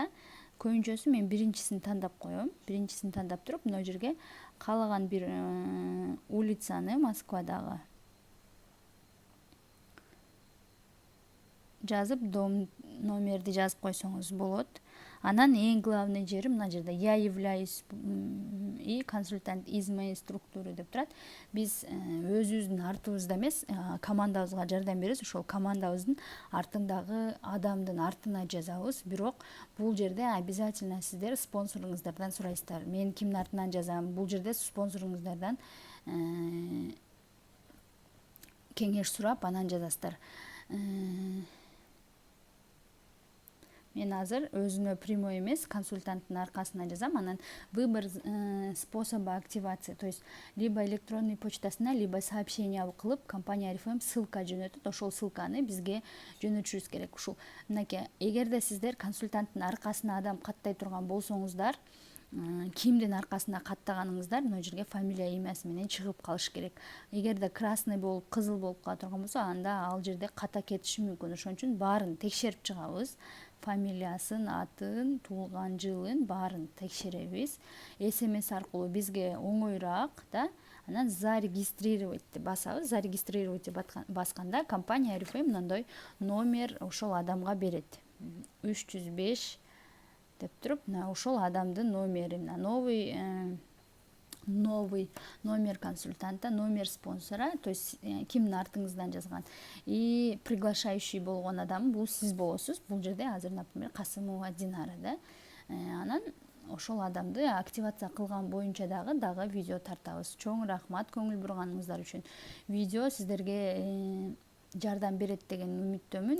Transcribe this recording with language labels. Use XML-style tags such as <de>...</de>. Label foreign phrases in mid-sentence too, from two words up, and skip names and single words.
<ky>Көбүнчөсү мен биринчисин тандап коем. Биринчисин тандап туруп, мына жерге каалаган бир улицаны Москвадагы жазып, дом номерди жазып койсоңуз болот. Анан эң главный жери мына жерде</ky> <ru>я являюсь и консультант из моей структуры</ru> <ky>деп турат. Биз өзүбүздүн артыбызда эмес, командабызга жардам беребиз. Ошол командабыздын артындагы адамдын артына жазабыз. Бирок бул жерде обязательно сиздер спонсоруңуздардан сурайсыздар. Мен кимдин артынан жазам? Бул жерде спонсоруңуздардан кеңеш сурап, анан жазасыздар. мен азыр өзүнө прямой эмес консультанттын аркасына жазам.</ky> <ru>Анан выбор способа активации, то есть либо электронный почтасына, либо сообщение кылып компания Oriflame ссылка жөнөтөт.</ru> <ky>Ошол ссылканы бизге жөнөтүшүбүз керек. Ушул мынакей, эгерде сиздер консультанттын аркасына адам каттай турган болсоңуздар, кимдин аркасында каттаганыңыздар мына жерге фамилия имясы менен чыгып калыш керек. Эгерде красный болуп, кызыл болуп кала турган болсо, анда ал жерде ката кетиши мүмкүн. Ошон үчүн баарын текшерип чыгабыз. Фамилиясын, атын, туулган жылын баарын текшеребиз. СМС аркылуу бизге оңоюраак да. Анан зарегистрировать басабыз. Зарегистрировать басканда компания Oriflame мындай номер ошол адамга берет. 305 деп туруп, ошол адамдын номери,</ky> <ru>новый номер консультанта, номер спонсора, то есть</ru> <ky>кимдин артыңыздан жазган.</ky> <ru>И приглашающий</ru> <ky>болгон адам бул сиз болосуз. Бул жерде азыр, например, Касымова Динара да. Анан ошол адамды активация кылган боюнча дагы видео тартабыз. Чоң рахмат көңүл бурганыңыздар үчүн. Видео сиздерге жардам берет деген үмүттөмүн.</ky>